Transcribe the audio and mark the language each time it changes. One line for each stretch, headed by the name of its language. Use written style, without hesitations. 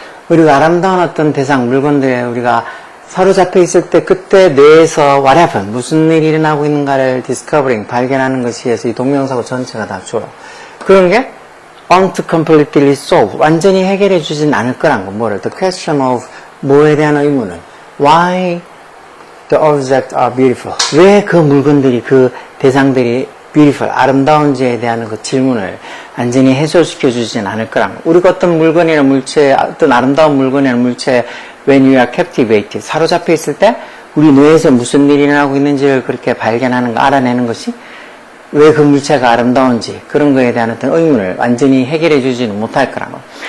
Korean: 우리가 아름다운 어떤 대상, 물건들에 우리가 사로잡혀 있을 때 그때 뇌에서
English: what happened,
Korean: 무슨 일이 일어나고 있는가를 discovering, 발견하는 것이 해서 이 동명사고 전체가 다 줘요. 그런 게
English: aren't completely solved,
Korean: 완전히 해결해 주진 않을 거란 거. 뭐를?
English: The question of
Korean: 뭐에 대한 의문을.
English: Why the objects are beautiful.
Korean: 왜 그 물건들이, 그 대상들이 beautiful, 아름다운지에 대한 그 질문을 완전히 해소시켜 주진 않을 거란 거. 우리가 어떤 물건이나 물체, 어떤 아름다운 물건이나 물체
English: when you are captivated,
Korean: 사로잡혀 있을 때 우리 뇌에서 무슨 일이 일어나고 있는지를 그렇게 발견하는 거, 알아내는 것이 왜 그 물체가 아름다운지 그런 거에 대한 어떤 의문을 완전히 해결해 주지는 못할 거란 거.